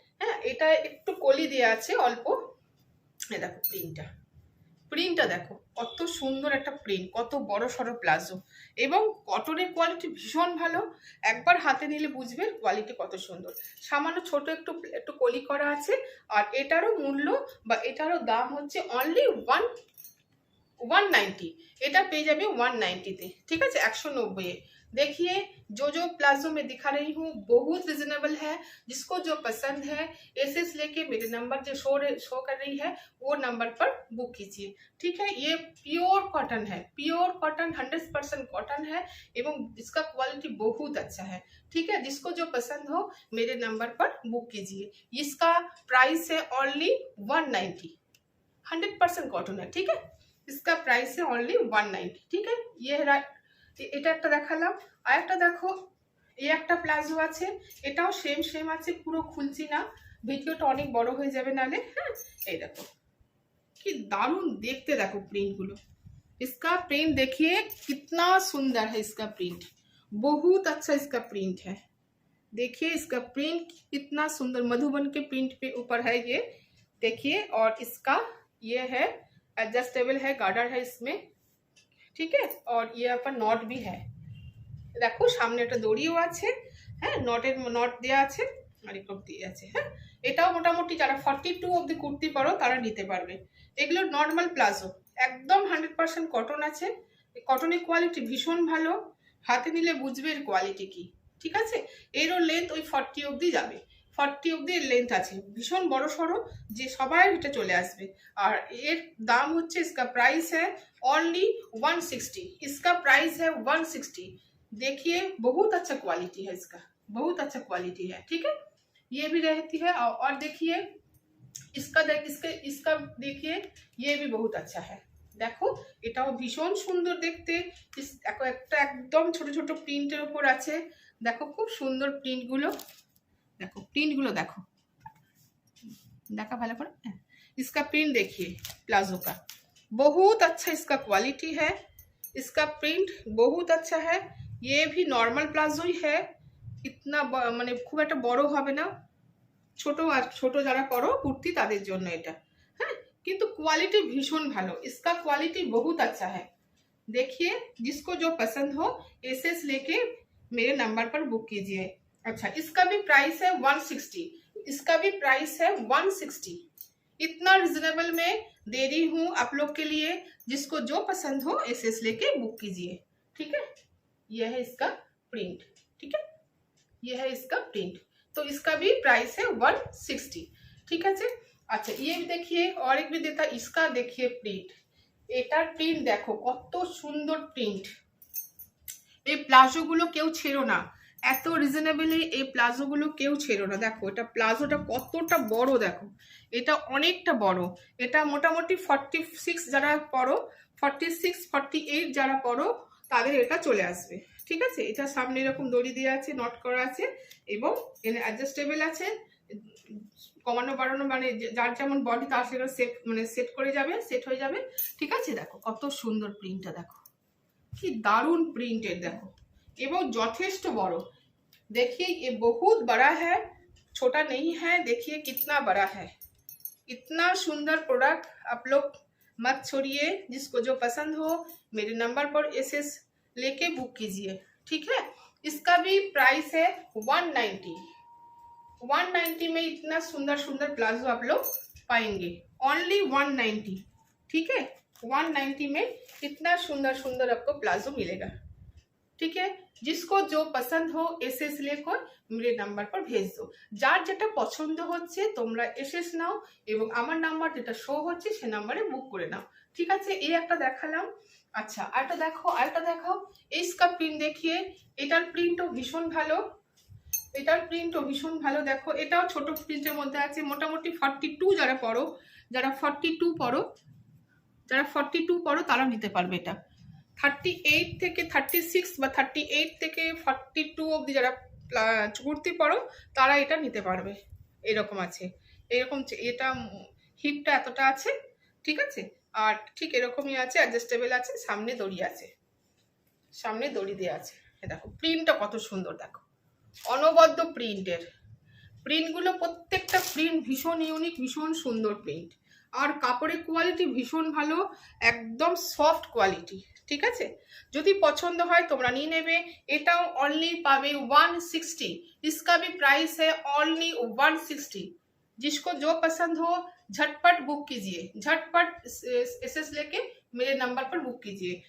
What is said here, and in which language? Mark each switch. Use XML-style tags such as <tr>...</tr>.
<bn>হ্যাঁ, এটা একটু কলি দেওয়া আছে অল্প। এ দেখো প্রিন্টটা দেখো, কত সুন্দর একটা প্রিন্ট, কত বড় সড়ো প্লাজো এবং কটনের কোয়ালিটি ভীষণ ভালো। একবার হাতে নিলে বুঝবে কোয়ালিটি কত সুন্দর। সামান্য ছোট একটু একটু কলি করা আছে। আর এটারও মূল্য বা এটারও দাম হচ্ছে অনলি 190। এটা পেয়ে যাবে 190-তে।</bn> <hi>ठीक है,</hi> <bn>190।</bn> <hi>देखिए, जो प्लाजो में दिखा रही हूँ बहुत रिजनेबल है। जिसको जो पसंद है एसएस लेके मेरे नंबर जो शो कर रही है वो नंबर पर बुक कीजिए। ठीक है, ये प्योर कॉटन है, प्योर कॉटन, 100% कॉटन है एवं इसका क्वालिटी बहुत अच्छा है। ठीक है, जिसको जो पसंद हो मेरे नंबर पर बुक कीजिए। इसका प्राइस है ओनली 190, 100% कॉटन है। ठीक है, इसका प्राइस है ओनली 190। ठीक है, ये</hi> <bn>এটা একটা দেখালাম। আর একটা দেখো, এই একটা প্লাজো আছে, এটাও সেম সেম আছে, পুরো খুলছি না, ভিডিওটা অনেক বড় হয়ে যাবে নালে। হ্যাঁ, এই দেখো কি দারুণ দেখতে, দেখো প্রিন্টগুলো।</bn> <hi>इसका प्रिंट देखिए कितना सुंदर है, इसका प्रिंट बहुत अच्छा इसका प्रिंट है। देखिए इसका प्रिंट कितना सुंदर, मधुबन के प्रिंट पे ऊपर है ये। देखिए, और इसका ये है एडजस्टेबल है, गार्डर है इसमें। ठीक है, और ये अपन नॉट भी है।</hi> <bn>দেখো সামনে একটা দড়িও আছে। হ্যাঁ, নট দেওয়া আছে, আর একটু দিয়ে আছে। হ্যাঁ, এটাও মোটামুটি যারা 42 অবধি কুর্তি পরো তারা নিতে পারবে। এগুলো নর্মাল প্লাজো, একদম 100% কটন আছে। কটনের কোয়ালিটি ভীষণ ভালো, হাতে নিলে বুঝবে এর কোয়ালিটি কি। ঠিক আছে, এরও লেন্থ ওই 40 অবধি যাবে, 40 অবধি এর লেন্থ আছে, ভীষণ বড় সড়ো, যে সবাই এটা চলে আসবে। আর এর দাম হচ্ছে,</bn> <hi>इसका प्राइस है ओनली 160। इसका प्राइस है 160। देखिए बहुत अच्छा क्वालिटी है इसका, बहुत अच्छा क्वालिटी है। ठीक है, ये भी रहती है। और देखिए इसका देखिए ये भी बहुत अच्छा है।</hi> <bn>দেখো এটাও ভীষণ সুন্দর দেখতে। একটা একদম ছোট ছোট প্রিন্টের উপর আছে। দেখো খুব সুন্দর প্রিন্টগুলো, দেখো প্রিন্টগুলো দেখো, देखा भालो करो।</bn> <hi>इसका प्रिंट देखिए प्लाजो का, बहुत अच्छा इसका क्वालिटी है, इसका प्रिंट बहुत अच्छा है। ये भी नॉर्मल प्लाजो ही है, इतना माने खूब</hi> <bn>একটা বড় হবে না, ছোট যারা করো কুর্তি তাদের জন্য এটা। হ্যাঁ কিন্তু কোয়ালিটি ভীষণ ভালো,</bn> <hi>इसका क्वालिटी बहुत अच्छा है। देखिए जिसको जो पसंद हो एसएस लेके मेरे नंबर पर बुक कीजिए। अच्छा इसका भी प्राइस है 160, इसका भी प्राइस है 160। इतना रिजनेबल में दे रही हूँ आप लोग के लिए, जिसको जो पसंद हो एसएस लेके बुक कीजिए। ठीक है, यह है इसका प्रिंट। ठीक है, यह है इसका प्रिंट, तो इसका भी प्राइस है 160। ठीक है जी। अच्छा ये भी देखिए और एक भी देता, इसका देखिए प्रिंट,</hi> <bn>এটার প্রিন্ট দেখো কত সুন্দর প্রিন্ট। এই প্লাজোগুলো কেউ ছেড়ো না, এত রিজনেবলি এই প্লাজোগুলো কেউ ছেড়ো না। দেখো এটা প্লাজোটা কতটা বড়, দেখো এটা অনেকটা বড়। এটা মোটামুটি 46 যারা পরো, 46 48 যারা পরো তাদের এটা চলে আসবে। ঠিক আছে, এটা সামনে এরকম দড়ি দিয়ে আছে, নট করা আছে এবং এখানে অ্যাডজাস্টেবল আছে, কমানো বাড়ানো মানে যার যেমন বডি তার সেটা সেট মানে সেট করে যাবে, সেট হয়ে যাবে। ঠিক আছে, দেখো কত সুন্দর প্রিন্টটা, দেখো কি দারুণ প্রিন্টের, দেখো এবং যথেষ্ট বড়।</bn> <hi>देखिए ये बहुत बड़ा है, छोटा नहीं है। देखिए कितना बड़ा है, इतना सुंदर प्रोडक्ट आप लोग मत छोड़िए। जिसको जो पसंद हो मेरे नंबर पर एसएस लेके बुक कीजिए। ठीक है, इसका भी प्राइस है 190। 190 में इतना सुंदर सुंदर प्लाजो आप लोग पाएंगे, ओनली 190। ठीक है, 190 में इतना सुंदर सुंदर आपको प्लाजो मिलेगा। ठीक है, जिसको जो पसंद हो एसएस लेकर मेरे नंबर पर भेज दो।</hi> <bn>যার যেটা পছন্দ হচ্ছে তোমরা এসএস নাও এবং আমার নাম্বার যেটা শো হচ্ছে সে নম্বরে বুক করে নাও। ঠিক আছে, এই একটা দেখালাম। আচ্ছা আরেকটা দেখো, আরেকটা দেখাও। इसका প্রিন্ট</bn> <hi>देखिए,</hi> <bn>এটার প্রিন্টও ভীষণ ভালো, এটার প্রিন্টও ভীষণ ভালো। দেখো এটাও ছোট প্রিন্টের মধ্যে আছে, মোটামুটি 42 যারা পড়ো, যারা 42 পড়ো, যারা 42 পড়ো তারা নিতে পারবে এটা। 38 থেকে 36 বা 38 থেকে 42 অবধি যারা কুর্তি পরো তারা এটা নিতে পারবে। এরকম আছে, এরকম এটা হিপটা এতটা আছে। ঠিক আছে, আর ঠিক এরকমই আছে, অ্যাডজাস্টেবল আছে, সামনে দড়ি আছে, সামনে দড়ি দেওয়া আছে। দেখো প্রিন্টটা কত সুন্দর, দেখো অনবদ্য প্রিন্টের। প্রিন্টগুলো প্রত্যেকটা প্রিন্ট ভীষণ ইউনিক, ভীষণ সুন্দর প্রিন্ট। আর কাপড়ের কোয়ালিটি ভীষণ ভালো, একদম সফট কোয়ালিটি। ঠিক আছে, যদি পছন্দ হয় তোমরা নিয়ে নেবে। এটাও অনলি পাবে 160,</bn> <hi>इसका भी प्राइस है ओनली 160। जिसको जो पसंद हो झटपट बुक कीजिए, झटपट एसएस लेके मेरे नंबर पर बुक कीजिए।</hi>